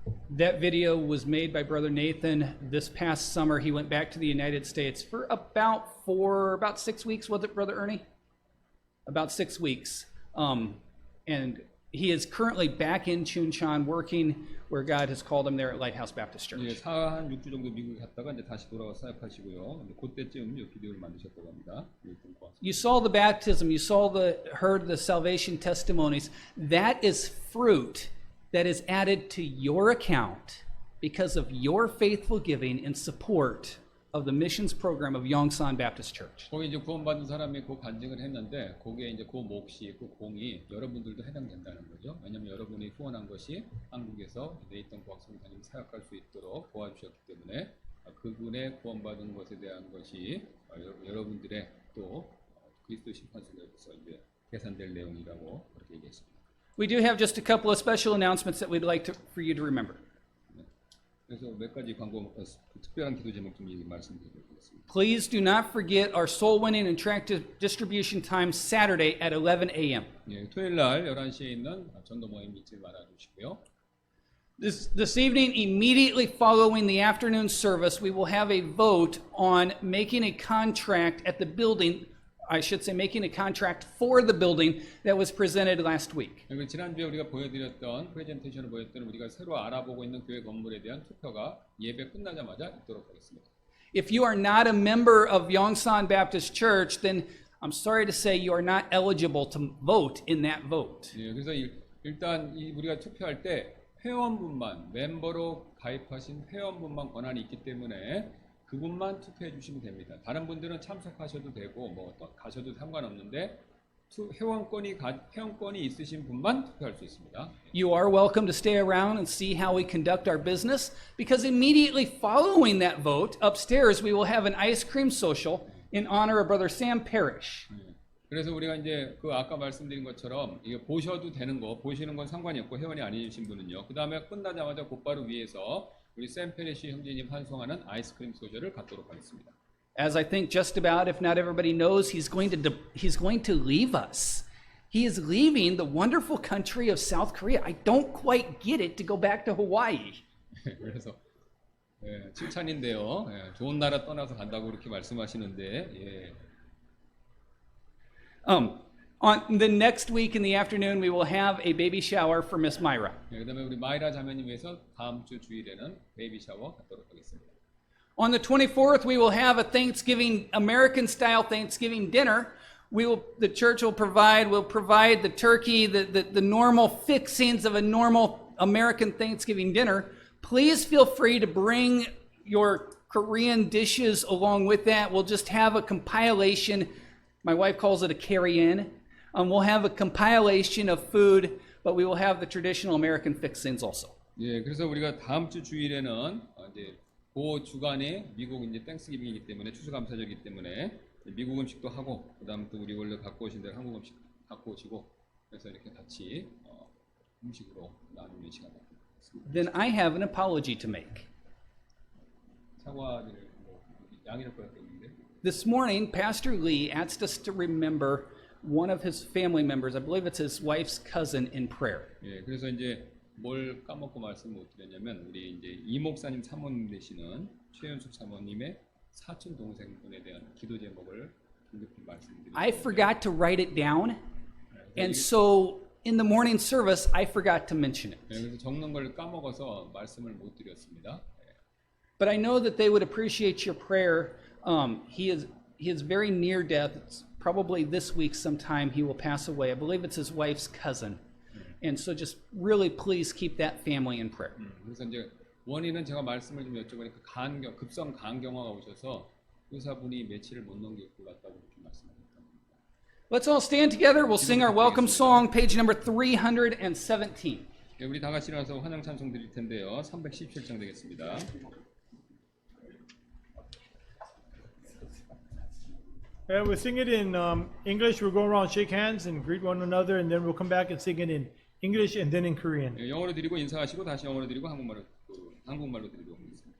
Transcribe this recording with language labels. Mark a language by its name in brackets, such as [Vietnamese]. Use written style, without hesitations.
[English] That video was made by Brother Nathan this past summer. He went back to the United States for about 6 weeks, was it, Brother Ernie? About 6 weeks. And he is currently back in Chuncheon working where God has called him there at Lighthouse Baptist Church. [Korean] 예, 4한 6주 정도 미국에 갔다가 이제 다시 돌아와 사역하시고요. 근데 그때쯤 이 비디오를 만드셨다고 합니다. [English] You saw the baptism, you heard the salvation testimonies. That is fruit that is added to your account because of your faithful giving and support of the missions program of Yongsan Baptist Church. [Korean] 거기 이제 구원받은 사람이 그 간증을 했는데 거기에 이제 그 몫이 그 공이 여러분들도 해당된다는 거죠. 왜냐하면 여러분이 후원한 것이 한국에서 네이턴 고학성사님 사역할 수 있도록 도와주셨기 때문에 그분의 구원받은 것에 대한 것이 여러분들의 또 그리스도 심판 속에서 이제 계산될 내용이라고 그렇게 얘기했습니다. [English] We do have just a couple of special announcements that we'd like for you to remember. [Korean] 그래서 몇 가지 특별한 기도 제목 좀 말씀드리겠습니다. [English] Please do not forget our soul winning and tract distribution time Saturday at 11 a.m. [Korean] 예, 토요일 날 11시에 있는 전도 모임 잊지 말아 주시고요. [English] This evening, immediately following the afternoon service, we will have a vote on making a contract at the building, I should say making a contract for the building that was presented last week. [Korean] 그리고 지난주에 우리가 보여드렸던 프레젠테이션을 보였던 우리가 새로 알아보고 있는 교회 건물에 대한 투표가 예배 끝나자마자 있도록 하겠습니다. [English] If you are not a member of Yongsan Baptist Church, then I'm sorry to say you are not eligible to vote in that vote. [Korean] 예, 그래서 일단 우리가 투표할 때 회원분만 멤버로 가입하신 회원분만 권한이 있기 때문에 그분만 투표해 주시면 됩니다. 다른 분들은 참석하셔도 되고 뭐 가셔도 상관없는데 회원권이 있으신 분만 투표할 수 있습니다. [English] You are welcome to stay around and see how we conduct our business, because immediately following that vote, upstairs we will have an ice cream social in honor of Brother Sam Parrish. [Korean] 그래서 우리가 이제 그 아까 말씀드린 것처럼 이게 보셔도 되는 거, 보시는 건 상관이 없고 회원이 아니신 분은요. 그 다음에 끝나자마자 곧바로 위에서 우리 샘 페리시 형제님 환송하는 아이스크림 소저를 갖도록 하겠습니다. [English] As I think just about, if not everybody knows, he's going to leave us. He is leaving the wonderful country of South Korea. I don't quite get it to go back to Hawaii. [Korean] 그래서 칭찬인데요. 좋은 나라 떠나서 간다고 그렇게 말씀하시는데. 예. [English] On the next week in the afternoon, we will have a baby shower for Miss Myra. [Korean] 그다음에 우리 마이라 자매님 위해서 다음 주 주일에는 베이비 샤워 갖도록 하겠습니다. [English] On the 24th, we will have a Thanksgiving, American-style Thanksgiving dinner. The church will provide the turkey, the normal fixings of a normal American Thanksgiving dinner. Please feel free to bring your Korean dishes along with that. We'll just have a compilation. My wife calls it a carry-in. We'll have a compilation of food, but we will have the traditional American fixings also. [Korean] 예, 그래서 우리가 다음 주 주일에는 이제 그 주간에 미국 이제 땡스기빙이기 때문에 추수감사절이기 때문에 미국 음식도 하고 그다음 또 우리 원래 갖고 오신 대로 한국 음식 갖고 오시고 그래서 이렇게 같이 음식으로 나누는 시간 갖습니다. [English] Then I have an apology to make. [Korean] 사과를 양해를 구할 게 있는데. [English] This morning, Pastor Lee asked us to remember one of his family members, I believe it's his wife's cousin, in prayer. [Korean] 예, 그래서 이제 뭘 까먹고 말씀 못 드렸냐면 우리 이제 이 목사님 사모님 되시는 최현숙 사모님의 사촌 동생분에 대한 기도 제목을 긴급히 말씀드립니다. [English] I forgot to write it down, and so in the morning service, I forgot to mention it. [Korean] 예, 그래서 적는 걸 까먹어서 말씀을 못 드렸습니다. [English] But I know that they would appreciate your prayer. He is very near death. It's probably this week sometime he will pass away. I believe it's his wife's cousin. And so just really please keep that family in prayer. [Korean] 그래서 이제 원인은 제가 말씀을 좀 여쭤보니까 급성 간경화가 오셔서 의사분이 며칠을 못 넘길 것 같다고 이렇게 말씀하셨습니다. [English] Let's all stand together. We'll sing our welcome song, page number 317. [Korean] 네, 우리 다 같이 일어나서 환영 찬송 드릴 텐데요. 317장 되겠습니다. [English] And we'll sing it in English. We'll go around, shake hands, and greet one another, and then we'll come back and sing it in English and then in Korean. [Korean] 네, 영어로 드리고 인사하시고 다시 영어로 드리고 한국말로 드리도록 하겠습니다.